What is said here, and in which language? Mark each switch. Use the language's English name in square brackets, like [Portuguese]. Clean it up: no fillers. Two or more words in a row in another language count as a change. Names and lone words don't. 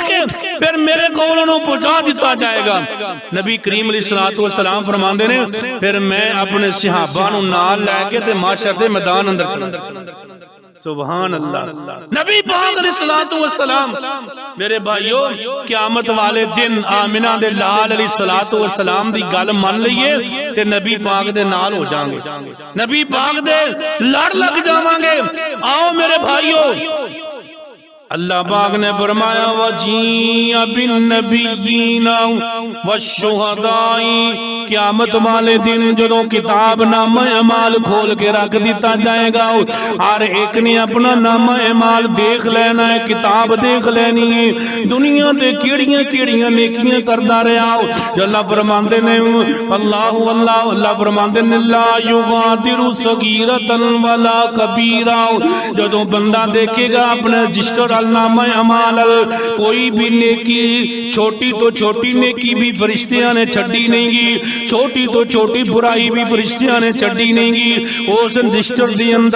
[Punjabi] کے پھر میرے کول انہوں پہنچا دیتا جائے گا نبی کریم [Arabic] علیہ السلام [Punjabi] فرماندے نے پھر میں اپنے صحابہ نو نال لے کے تے معاشر دے میدان اندر چلا [Arabic] سبحان اللہ [Punjabi] نبی پاک [Arabic] علیہ السلام [Punjabi] میرے بھائیو قیامت والے دن آمنہ دے لال [Arabic] علیہ السلام [Punjabi] دی گل من لئیے تے نبی پاک دے نال ہو جائیں گے نبی پاک دے لڑ لگ جاواں گے آؤ میرے بھائیو اللہ پاک نے فرمایا [Arabic] وَجِيَ بِالنَّبِيِّينَ وَالشُّهَدَاءِ [Punjabi] قیامت والے دن جدوں کتاب نامہ اعمال کھول کے رکھ دیتا جائے گا ہر ایک نے اپنا نامہ اعمال دیکھ لینا ہے کتاب دیکھ لینی ہے دنیا دے کیڑیاں نیکیاں کردا رہیا اللہ فرماندے نے اللہ فرماندے نے [Arabic] لا یغادر صغیرۃ ولا کبیرہ [Punjabi] جدوں بندہ دیکھے گا اپنے رجسٹر نامہ اعمال کوئی بھی نیکی چھوٹی تو چھوٹی نیکی بھی فرشتیاں نے چھڈی نہیں گی چھوٹی تو چھوٹی برائی بھی فرشتیاں نے چھڈی نہیں گی اس رجسٹر دے اندر